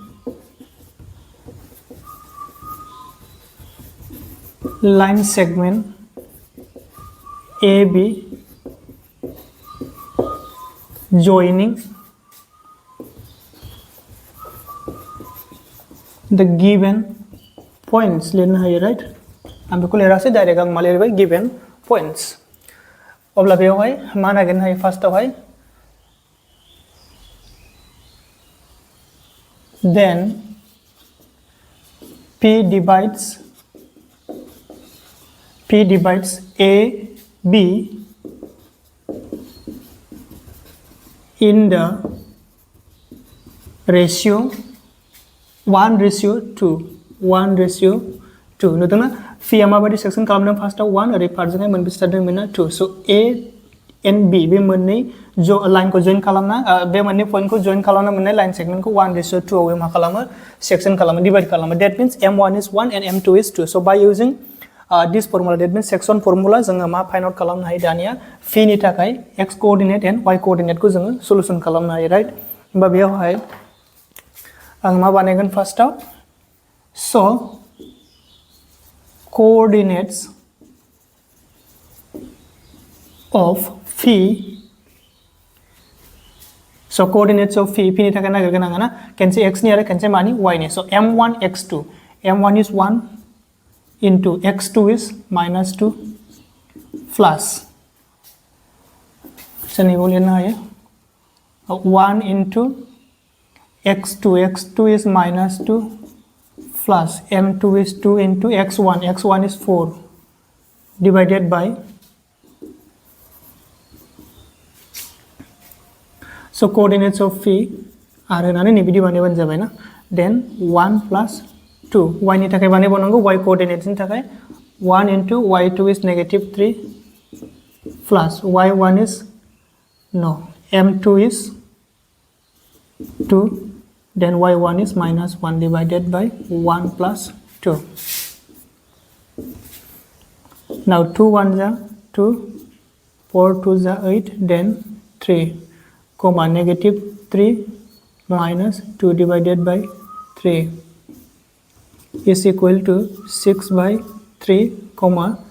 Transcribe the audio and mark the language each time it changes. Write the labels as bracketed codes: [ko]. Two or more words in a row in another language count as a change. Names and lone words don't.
[en] AB joining the given points [brx] लिरनो हायो राइट आं बेखौ लिरासै डाइरेक्ट आं मा लिरबाय [en] given points [brx] अब्ला बेयावहाय मा नागिरनो हायो फार्स्टआवहाय [en] then P divides AB in the [brx] ratio 1:2 नुदोंना फिया माबायदि सेक्शन खालामदों फार्स्टआव 1 ओरै पार्टजोंहाय मोनबेसे जादोंमोन ना 2 स' A and B बे मोननै लाइनखौ जइन खालामना बे मोननै पइन्टखौ जइन खालामना मोननाय [en] line segmentखौ [brx] 1:2 आव मा खालामो सेक्शन खालामो डिवाइड खालामो [en] that means M1 is 1 and M2 is 2 so by using this formula that means section formula [brx] जोङो मा [en] find out [brx] खालामनो हायो दानिया फिनि थाखाय [en] x coordinate and y [brx] कोअर्डिनेटखौ जोङो सल्युशन खालामनो हायो राइट होमबा बेयावहाय आं मा बानायगोन फार्स्टआव स' [en] coordinates of phi so coordinates of phi [brx] नि थाखाय नागिरगोन आङो ना केनसे x नि आरो केनसे मानि y नि [en] so m1 x2 m1 is 1 into x2 is -2 plus so [brx] नैबेयाव लिरनो हायो [en] 1 into x2 is -2 plus m2 is 2 into x1 is 4 divided by so coordinates of phi [brx] आरो होनानै नैबिदि बानायबानो जाबाय ना [en] then 1 plus 2 y [brx] नि थाखाय बानायबावनांगौ [en] y coordinates [brx] नि थाखाय [en] 1 into y2 is -3 plus y1 is no m2 is 2 then y1 is -1 divided by 1 plus 2 now 2 1s are 2 4 2s are 8 then 3 comma -3 minus 2 divided by 3 is equal to 6/3 comma